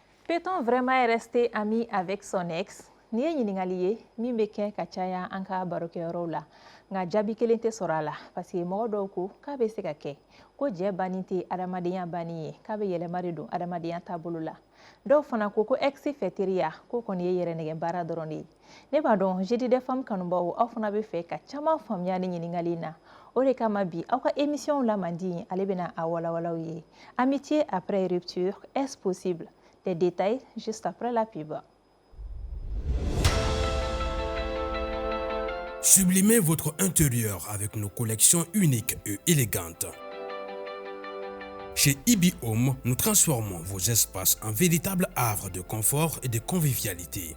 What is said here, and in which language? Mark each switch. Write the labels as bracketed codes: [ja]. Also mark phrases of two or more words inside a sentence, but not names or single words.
[fr] Peut-on vraiment rester ami avec son ex? [bm] Ni ye ɲiningali ye min bɛ kɛ ka caya an ka barokɛyɔrɔw la nka jaabi kelen tɛ sɔrɔ a la [fr] parce que [bm] mɔgɔ dɔw ko k'a bɛ se ka kɛ ko jɛ banni tɛ adamadenya banni ye k'a bɛ yɛlɛma de don adamadenya taabolo la dɔw fana ko ex fɛ teriya ko kɔni ye yɛrɛnɛgɛ baara dɔrɔn de ye ne b'a dɔn [fr] jeudi des femmes [bm] kanubaw aw fana bɛ fɛ ka caman faamuya ni ɲiningali in na o de kama bi aw ka émission la mandi ale bɛna a walawalaw ye [fr] amitié après rupture est-ce possible? Des détails juste après la pub. Sublimez votre intérieur avec nos collections uniques et élégantes. Chez Ibi Home, nous transformons vos espaces en véritables havres de confort et de convivialité.